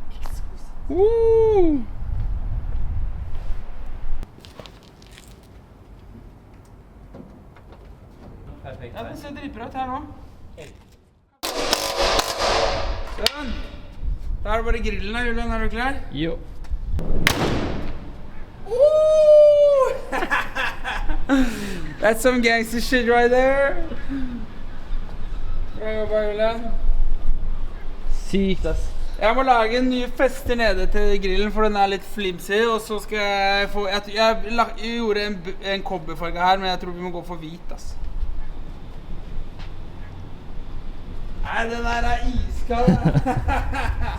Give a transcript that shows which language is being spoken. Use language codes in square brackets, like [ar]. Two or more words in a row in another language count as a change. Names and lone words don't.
[no] Perfekt. Ja, det ser dritbra ut her nå. Sånn. Da det bare grillen da, Julian. Du klar? Jo. [en] That's some gangster shit right there. [no] Bra jobba, Julian. Sykt, ass. Jeg må lage en ny fester nede til grillen, for den litt flimsy, og så skal jeg få... Jeg gjorde en kobberfarge her, men jeg tror vi må gå for hvit, ass. Nei, den der iskald.